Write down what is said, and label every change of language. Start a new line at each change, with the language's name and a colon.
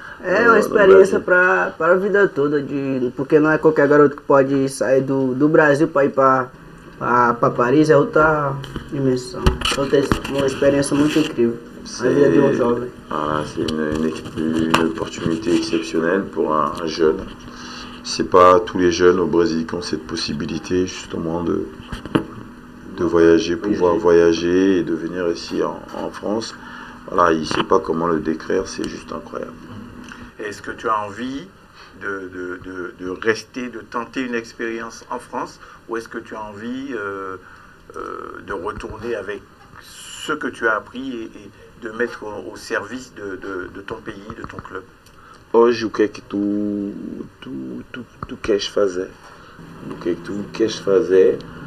Portuguese: É uma experiência para a vida toda, porque não é qualquer garoto que pode sair do Brasil para ir para Paris, é outra dimensão. Então tem uma experiência muito incrível. A vida de um jovem.
French: C'est une opportunité exceptionnelle pour un jeune. C'est pas tous les jeunes au Brésil qui ont cette possibilité justement de voyager, pouvoir voyager et de venir ici en France. Voilà, il ne sait pas comment le décrire, c'est juste incroyable. Est-ce que tu as envie de rester, de tenter une expérience en France, ou est-ce que tu as envie de retourner avec ce que tu as appris et de mettre au service de ton pays, de ton club?
Portuguese: Hoje, o que é que tu queres fazer? O que é que tu queres fazer?